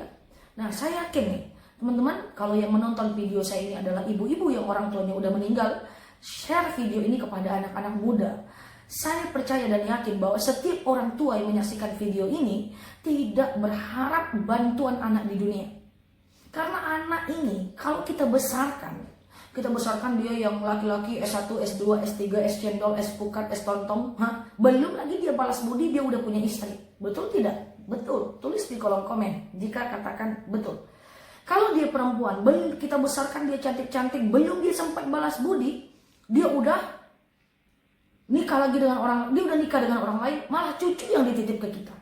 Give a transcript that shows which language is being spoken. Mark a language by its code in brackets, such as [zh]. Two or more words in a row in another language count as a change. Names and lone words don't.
[id] Nah, saya yakin nih, teman-teman, kalau yang menonton video saya ini adalah ibu-ibu yang orang tuanya udah meninggal, share video ini kepada anak-anak muda. Saya percaya dan yakin bahwa setiap orang tua yang menyaksikan video ini tidak berharap bantuan anak di dunia. Karena anak ini kalau kita besarkan dia yang laki-laki S1, S2, S3, S cendol, S pukat, S tontong, belum lagi dia balas budi dia udah punya istri. Betul tidak? Betul. Tulis di kolom komen jika katakan betul. Kalau dia perempuan, kita besarkan dia cantik-cantik, belum dia sempat balas budi, dia udah nikah dengan orang lain, malah cucu yang dititip ke kita.